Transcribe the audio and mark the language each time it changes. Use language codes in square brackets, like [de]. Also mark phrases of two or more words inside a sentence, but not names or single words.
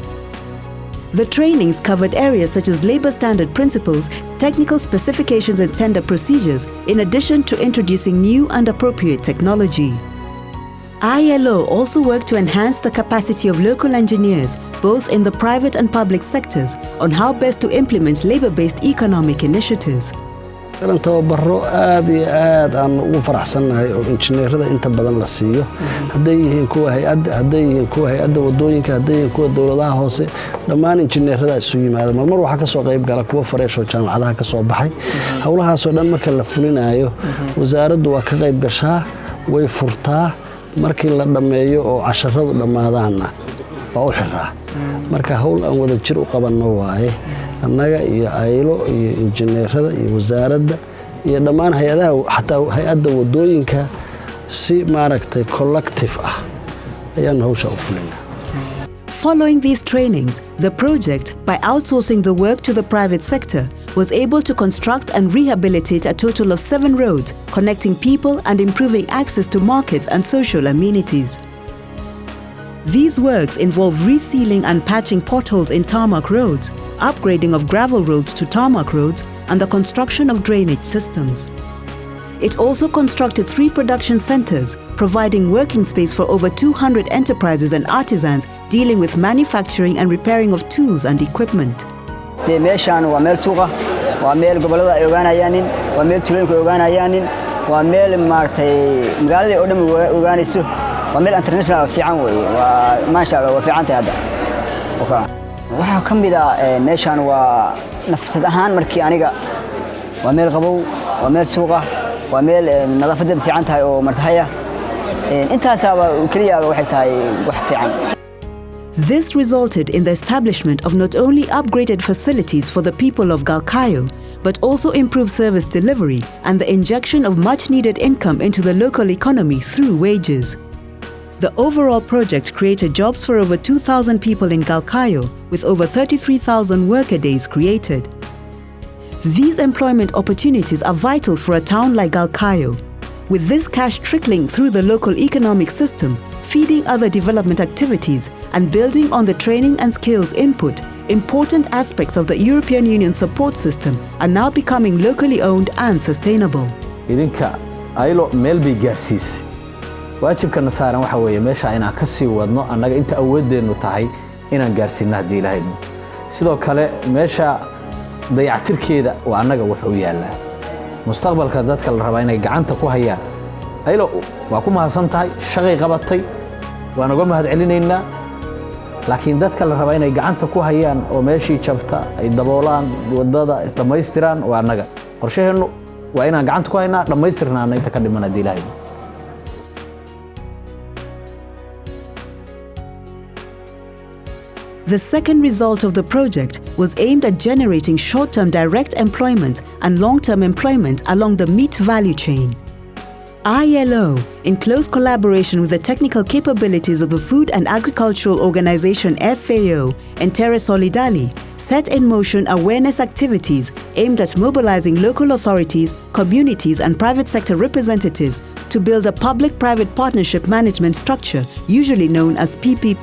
[en] The trainings covered areas such as labor standard principles, technical specifications and tender procedures, in addition to introducing new and appropriate technology. ILO also worked to enhance the capacity of local engineers, both in the private and public sectors, on how best to implement labor-based economic initiatives. [so] tababaro aad iyo aad aan ugu faraxsanahay oo injineerada inta badan la siiyo haday yihiin kuwa hay'adda wadooyinka haday yihiin kuwa dawladaha hoose dhammaan injineerada isu yimaada mar waxa ka soo qayb gala kuwa fareesho jaamacadaha ka soo baxay hawlahaas oo dhan marka la fulinayo wasaaraddu waa ka qayb gashaa way furtaa markii la dhameeyo oo casharadu dhamaadaana waa u xiraa marka hawl aan wada jir u qabanno waaye annaga iyo ILO iyo injineerada iyo wasaaradda iyo dhammaan hay'adaha xataa hay'adda wadooyinka si maaragtay collective ah ayaan hawsha u fulinaa. [en] Following these trainings, the project, by outsourcing the work to the private sector, was able to construct and rehabilitate a total of 7 roads, connecting people and improving access to markets and social amenities. These works involve resealing and patching potholes in tarmac roads, upgrading of gravel roads to tarmac roads, and the construction of drainage systems. It also constructed 3 production centers, providing working space for over 200 enterprises and artisans dealing with manufacturing and repairing of tools and equipment. [so] meeshaan waa meel suuqa waa meel gobolada ay ogaanayaan waa meel tuulooyinka ay ogaanayaan waa meel maartay magaalada oo dhan ogaanayso waa meel international fiican weeye waa [ar] ما شاء الله [so] waa fiican tahay hadda waxa kamid ah meeshaan waa nafsad ahaan markii aniga waa meel qabow waa meel suuqa waa meel nadaafadda fiican tahay oo martahaya intaasaba kaliya waxay tahay wax fiican. [en] This resulted in the establishment of not only upgraded facilities for the people of Galkayo, but also improved service delivery and the injection of much-needed income into the local economy through wages. The overall project created jobs for over 2,000 people in Galkayo, with over 33,000 worker days created. These employment opportunities are vital for a town like Galkayo, with this cash trickling through the local economic system, feeding other development activities and building on the training and skills input. Important aspects of the European Union support system are now becoming locally owned and sustainable. [so] idinka ILO meel bay gaarsiis waajibkana saaran waxa weeye meesha inaan ka sii wadno annaga inta awoodeenu tahay inaan gaarsiino hadii ilaahay sidoo kale meesha dayactirkeeda waa annaga wuxuu yaalaa mustaqbalka dadka la rabaa inay gacanta ku hayaan ILO waa ku mahadsan tahay shaqay qabatay waan uga mahad celinaynaa laakiin dadka la rabaa inay gacanta ku hayaan oo meeshii jabta ay daboolaan wadada dhamaystiraan waa annaga qorshaheenu waa inaan gacanta ku haynaa dhamaystirnaana inta ka dhiman hadii ilaahay [en] The second result of the project was aimed at generating short-term direct employment and long-term employment along the meat value chain. ILO, in close collaboration with the technical capabilities of the Food and Agricultural Organization FAO and Terra Solidali, set in motion awareness activities aimed at mobilizing local authorities, communities and private sector representatives to build a public-private partnership management structure, usually known as PPP.